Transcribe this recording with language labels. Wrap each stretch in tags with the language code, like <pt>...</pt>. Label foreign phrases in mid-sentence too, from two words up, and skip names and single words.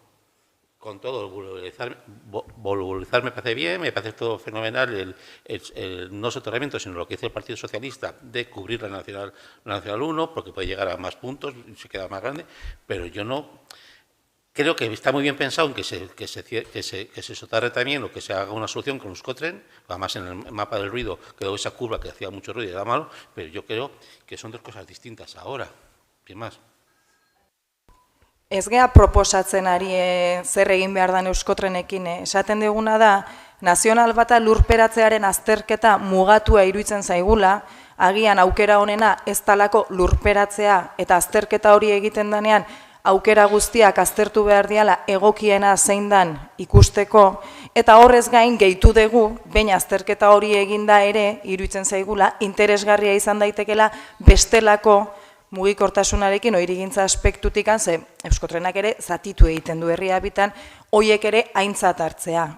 <es>Con todo, el volubilizar me parece bien, me parece todo fenomenal el no soterramiento, sino lo que dice el Partido Socialista de cubrir la Nacional 1, porque puede llegar a más puntos, se queda más grande, pero yo no... Creo que está muy bien pensado en que se soterre también o que se haga una solución con Euskotren, además en el mapa del ruido quedó esa curva que hacía mucho ruido y era malo, pero yo creo que son dos cosas distintas ahora, sin más.</es> <eu>Ez gea proposatzen ari zer egin behar dan Euskotrenekin, esaten duguna da, nazional bata lurperatzearen azterketa mugatua iruditzen zaigula, agian aukera honena ez talako lurperatzea eta azterketa hori egiten danean aukera guztiak aztertu behar diala egokiena zein dan ikusteko, eta horrez gain gehitu dugu, baina azterketa hori eginda ere, iruditzen zaigula, interesgarria izan daitekela bestelako mugikortasunarekin oirigintza aspektutik ze Euskotrenak ere zatitu egiten du herria bitan, hoiek ere aintzat hartzea.</eu>